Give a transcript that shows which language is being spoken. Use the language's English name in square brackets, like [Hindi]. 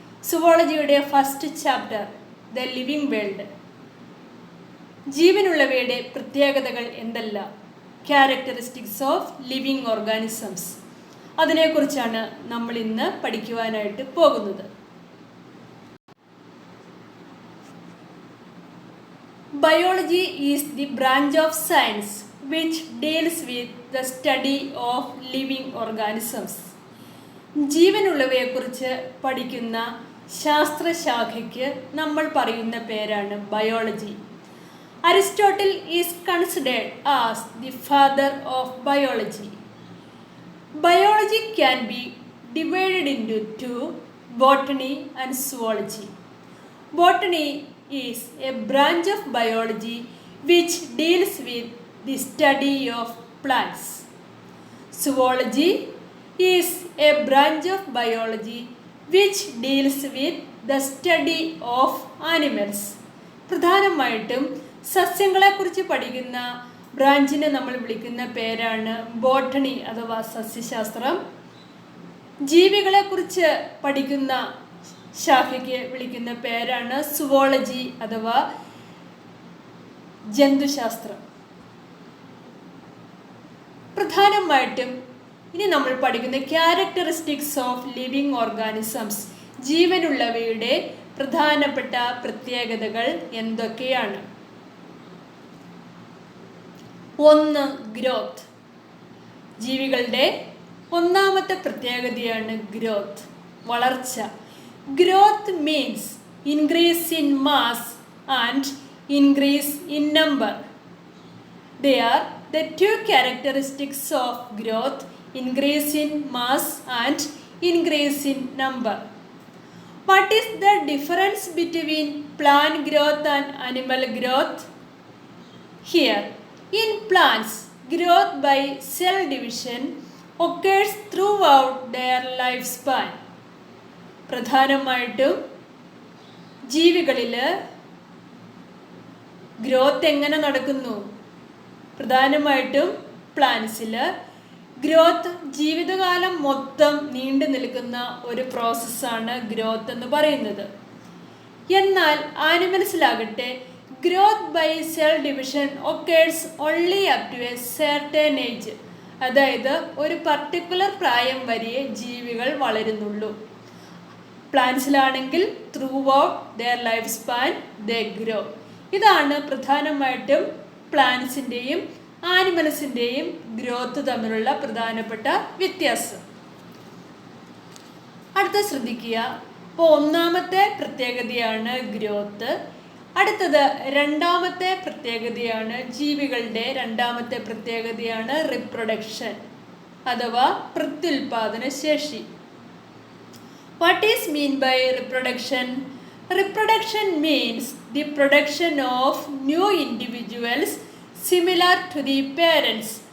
[Malayalam] സുവോളജിയുടെ first chapter the living world, ജീവനുള്ളവയുടെ പ്രത്യേകതകൾ എന്തെല്ലാം, [English] characteristics of living organisms, [Malayalam] അതിനെക്കുറിച്ചാണ് നമ്മൾ ഇന്ന് പഠിക്കുവാനായിട്ട് പോകുന്നത്. [English] Biology is the branch of science which deals with the study of living organisms. [Malayalam] ജീവനുള്ളവയെക്കുറിച്ച് പഠിക്കുന്ന ശാസ്ത്രശാഖയ്ക്ക് നമ്മൾ പറയുന്ന പേരാണ് biology. [English] Aristotle is considered as the father of biology. Biology can be divided into two, botany and zoology. Botany is a branch of biology which deals with the study of plants. Zoology is a branch of biology which deals with the study of animals. [Malayalam] പ്രധാനമായിട്ടും സസ്യങ്ങളെക്കുറിച്ച് പഠിക്കുന്ന ബ്രാഞ്ചിനെ നമ്മൾ വിളിക്കുന്ന പേരാണ് botany അഥവാ സസ്യശാസ്ത്രം. ജീവികളെക്കുറിച്ച് പഠിക്കുന്ന ശാഖയ്ക്ക് വിളിക്കുന്ന പേരാണ് zoology അഥവാ ജന്തുശാസ്ത്രം. പ്രധാനമായിട്ടും ഇനി നമ്മൾ പഠിക്കുന്ന [English] characteristics of living organisms, [Malayalam] ജീവനുള്ളവയുടെ പ്രധാനപ്പെട്ട പ്രത്യേകതകൾ എന്തൊക്കെയാണ്? 1. ഗ്രോത്ത്. ജീവികളുടെ ഒന്നാമത്തെ പ്രത്യേകതയാണ് ഗ്രോത്ത്, വളർച്ച. [English] Growth means increase in mass and increase in number. They are the two characteristics of growth: increase in mass and increase in number. What is the difference between plant growth and animal growth? Here, in plants, growth by cell division occurs throughout their lifespan. [Malayalam] പ്രധാനമായിട്ടും ജീവികളിൽ growth എങ്ങനെ നടക്കുന്നു? പ്രധാനമായിട്ടും പ്ലാന്റ്സിൽ growth ജീവിതകാലം മൊത്തം നീണ്ടു നിൽക്കുന്ന ഒരു പ്രോസസ്സാണ് ഗ്രോത്ത് എന്ന് പറയുന്നത്. എന്നാൽ ആനിമൽസിലാകട്ടെ [English] Growth by cell division occurs only up to a certain age. [Malayalam] അതായത് ഒരു പർട്ടിക്കുലർ പ്രായം വരെ ജീവികൾ വളരുന്നുള്ളൂ. പ്ലാന്റ്സിലാണെങ്കിൽ [English] Throughout their life span they grow. [Malayalam] ഇതാണ് പ്രധാനമായിട്ടും പ്ലാന്റ്സിൻ്റെയും ആനിമൽസിൻ്റെയും ഗ്രോത്ത് തമ്മിലുള്ള പ്രധാനപ്പെട്ട വ്യത്യാസം. അടുത്ത ശ്രദ്ധിക്കുക. അപ്പോൾ ഒന്നാമത്തെ പ്രത്യേകതയാണ് ഗ്രോത്ത്. അടുത്തത് രണ്ടാമത്തെ പ്രത്യേകതയാണ്, ജീവികളുടെ രണ്ടാമത്തെ പ്രത്യേകതയാണ് റിപ്രൊഡക്ഷൻ അഥവാ പ്രത്യുൽപാദന ശേഷി. [English] What is mean by reproduction? Reproduction means the production of new individuals similar to the parents.